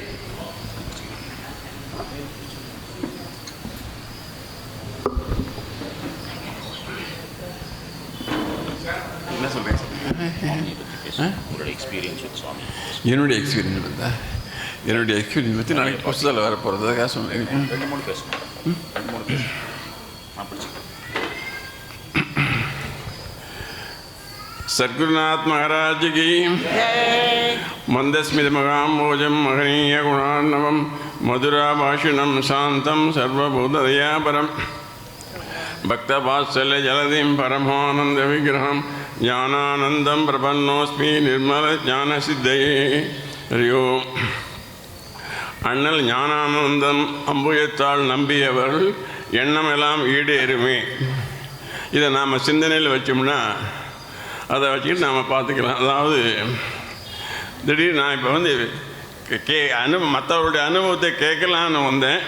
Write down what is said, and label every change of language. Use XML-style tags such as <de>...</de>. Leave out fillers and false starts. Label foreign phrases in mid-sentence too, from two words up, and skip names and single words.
<ta>என்ன சொல்கிறேன்? என்னுடைய எக்ஸ்பீரியன்ஸ் பற்றி நாளைக்கு புஸ்தகத்தில் வர போகிறதுக்காக சொன்னேன்.</ta> <sa>सद्गुरुनाथ महाराज की मंदस्मित मगाम्बोजम महनीय गुणार्णवम मधुराभाषिणम शांतं सर्वभूतदयापरम भक्तवात्सल्य जलधिं परमानंद विग्रहं ज्ञानानंदं प्रपन्नोस्मि निर्मल ज्ञानसिद्धये. हरिओ.</sa> <ta>அண்ணல் ஞானானந்தம் அம்புயத்தால் நம்பியவர்கள் எண்ணமெல்லாம் ஈடேறுமே. இதை நாம் சிந்தனையில் வச்சோம்னா அதை வச்சுக்கிட்டு நாம் பார்த்துக்கலாம். அதாவது திடீர்னு நான் இப்போ வந்து மற்றவருடைய அனுபவத்தை கேட்கலான்னு வந்தேன்.</ta>